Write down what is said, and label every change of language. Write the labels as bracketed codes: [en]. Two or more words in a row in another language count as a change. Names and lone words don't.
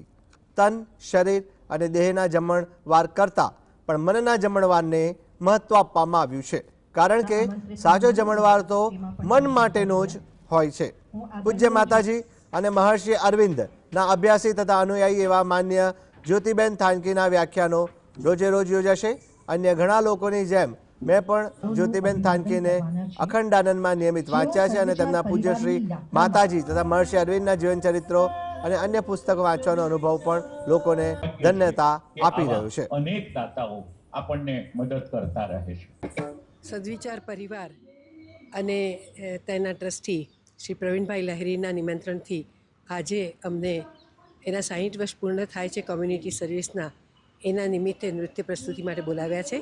[gu] તન, શરીર અને દેહના જમણવાર કરતાં પણ મનના જમણવારને મહત્વ આપવામાં આવ્યું છે, કારણ કે સાચો જમણવાર તો મન માટેનો જ હોય છે। પૂજ્ય માતાજી અને મહર્ષિ અરવિંદના અભ્યાસી તથા અનુયાયી એવા માન્ય જ્યોતિબેન થાનકીના વ્યાખ્યાનો રોજે રોજ યોજાશે। અન્ય ઘણા લોકોની જેમ મેં પણ જ્યોતિબેન થાનકીને અખંડાનંદમાં નિયમિત વાંચ્યા છે અને તેમના પૂજ્ય શ્રી માતાજી તથા મહર્ષિ અરવિંદના જીવન ચરિત્રો અને અન્ય પુસ્તક વાંચવાનો અનુભવ પણ લોકોને ધન્યતા આપી રહ્યો છે। અનેક દાતાઓ આપણને મદદ કરતા રહે છે। સદ્વિચાર પરિવાર અને તેના ટ્રસ્ટી શ્રી પ્રવીણભાઈ લહેરીના નિમંત્રણથી આજે અમને એના 60 વર્ષ પૂર્ણ થાય છે [en] community service [gu] એના નિમિત્તે નૃત્ય પ્રસ્તુતિ માટે બોલાવ્યા છે।